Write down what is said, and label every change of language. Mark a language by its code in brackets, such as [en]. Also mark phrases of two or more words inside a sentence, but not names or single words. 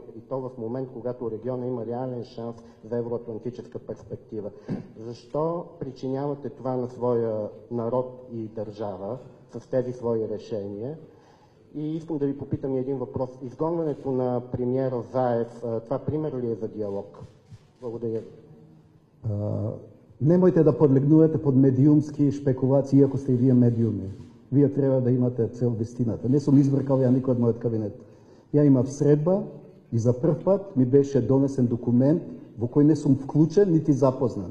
[bg] И то в момент, когато региона има реален шанс за евроатлантическа перспектива. Защо причинявате това на своя народ и държава с тези свои решения? И искам да ви попитам един въпрос. Изгонването на премиера Заев, това пример ли е за диалог? Благодаря ви. [mk] Немојте да подлегнувате под медиумски шпекулации, ако сте и вие медиуми. Вие треба да имате цел вистината. Не сум избркал ја никој од мојот кабинет. Ја имав средба и за прв пат ми беше донесен документ во кој не сум вклучен нити запознат.